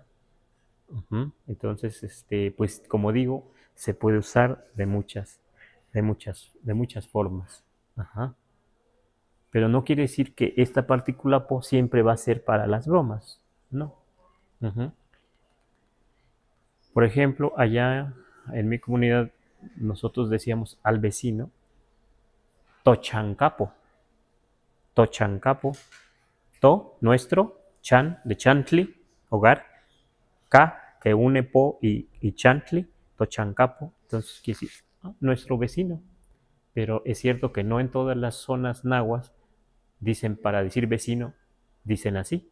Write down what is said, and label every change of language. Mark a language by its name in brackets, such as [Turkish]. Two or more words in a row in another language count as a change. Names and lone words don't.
[Spanish] Entonces, pues como digo, se puede usar de muchas formas. Ajá. Pero no quiere decir que esta partícula po siempre va a ser para las bromas, ¿no? Ujú. Por ejemplo, allá en mi comunidad nosotros decíamos al vecino tochancapo, tochancapo, to, nuestro, chan, de chantli, hogar, ka, que une po y chantli, tochancapo, entonces quiere decir nuestro vecino. Pero es cierto que no en todas las zonas nahuas dicen, para decir vecino, dicen así.